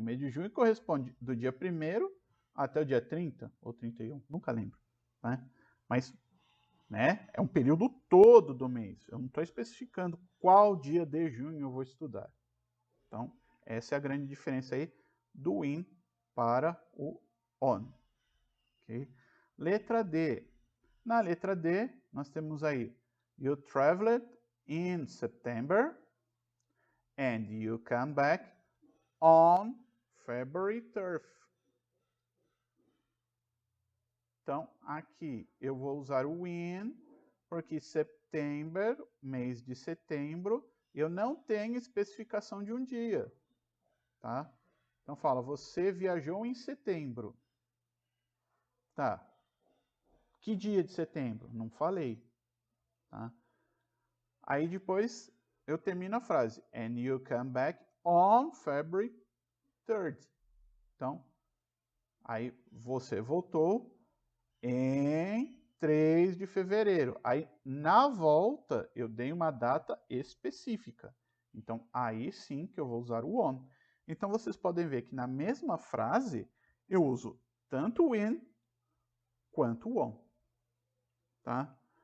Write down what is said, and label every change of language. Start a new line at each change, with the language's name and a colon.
Portuguese: Mês de junho corresponde do dia 1º até o dia 30 ou 31, nunca lembro, né? Mas, né, é um período todo do mês. Eu não estou especificando qual dia de junho eu vou estudar. Então, essa é a grande diferença aí do in para o on. Okay? Letra D. Na letra D, nós temos aí
English: You traveled in September and you come back on February 3rd.
Portuguese: Então, aqui eu vou usar o in, porque September, mês de setembro, eu não tenho especificação de um dia, tá? Então fala, você viajou em setembro. Tá. Que dia de setembro? Não falei, tá? Aí depois eu termino a frase.
English: And you come back on February 3rd.
Portuguese: Então, aí você voltou em 3 de fevereiro. Aí, na volta, eu dei uma data específica. Então, aí sim que eu vou usar o on. Então, vocês podem ver que na mesma frase, eu uso tanto o in quanto o on. Tá?